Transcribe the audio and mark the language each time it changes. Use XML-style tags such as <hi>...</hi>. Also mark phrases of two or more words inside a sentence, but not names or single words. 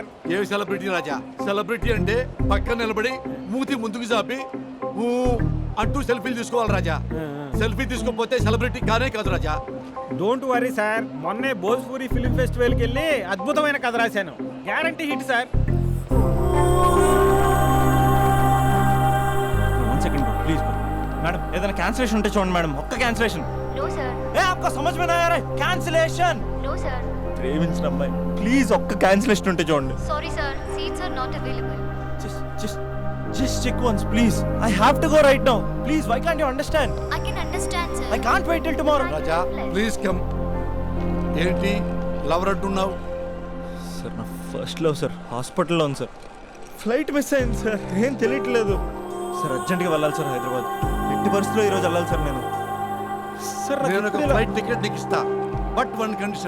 <te>ఏ సెలబ్రిటీ రాజా? సెలబ్రిటీ అంటే పక్కన నిలబడి మూతి ముందుకు చాపి ఊ అంటూ సెల్ఫీలు తీసుకోవాలి రాజా. సెల్ఫీ తీసుకోకపోతే సెలబ్రిటీ కానే కాదు రాజా.</te> <en>don't worry sir,</en> <te>మొన్నే భోజ్పూరి</te> <en>film festival</en> <te>వెళ్ళి అద్భుతమైన కథ రాశాను.</te> <en>guarantee hit sir. One second, bro, please, bro.</en> <te>मैडम ఏదైనా క్యాన్సిలేషన్ ఉంటే చూడండి మేడం, ఒక్క క్యాన్సిలేషన్.</te> <en>No, sir.</en> <hi>ఏ आपको समझ में नहीं आ रहा है? कैंसिलेशन.</hi> <en>No, sir.</en> <te>ప్రేమించిన అమ్మాయి ప్లీజ్ ఒక్క క్యాన్సిలేషన్ ఉంటే చూడండి.</te> <en>Sorry, sir. Seats are not available. Just check once, please. I have to go right now. Please, why can't you understand? I can understand, sir. I can't wait till tomorrow.</en> <te>రాజా</te> <en>please come.</en> <te>ఏంటి లవర్ అంటున్నావు? సార్ నా</te> <en>first love</en> <te>సార్ హాస్పిటల్లో ఉంది సార్.</te> <en>flight miss</en> <te>అయింది సార్, ఏం తెలియట్లేదు సార్. అర్జెంట్గా వెళ్ళాలి సార్ హైదరాబాద్. ఎట్టి పరిస్థితుల్లో ఈరోజు వెళ్ళాలి సార్ నేను. సార్ నేను ఒక</te> <en>flight ticket</en> <te>నీకు ఇస్తా,</te> <en>but one condition.</en>